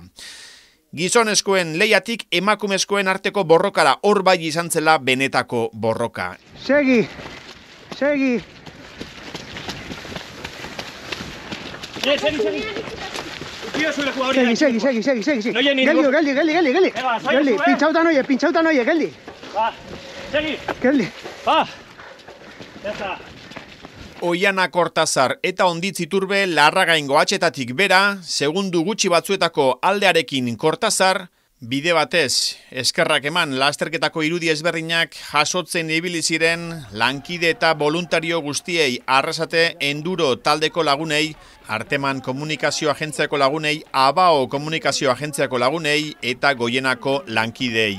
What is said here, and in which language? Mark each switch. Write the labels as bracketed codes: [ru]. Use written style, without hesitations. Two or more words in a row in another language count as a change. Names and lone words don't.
[eu] Gizonezkoen lehiatik emakumezkoen arteko borrokara, hor bai izan zela benetako borroka. Segi! Segi! Segi! Geldi, pintxautan oie, geldi! Va, segi! Geldi! [es] Va! Ya está. [eu] Oiana Kortazar eta Onditz Iturbe Larragaingo atxetatik bera, segundu gutxi batzuetako aldearekin Kortazar, bide batez, eskerrak eman lasterketako irudi ezberdinak jasotzen ibili ziren lankide eta voluntario guztiei, Arrasate Enduro taldeko lagunei, Arteman Komunikazio Agentziako lagunei, Abao Komunikazio Agentziako lagunei eta Goienako lankidei.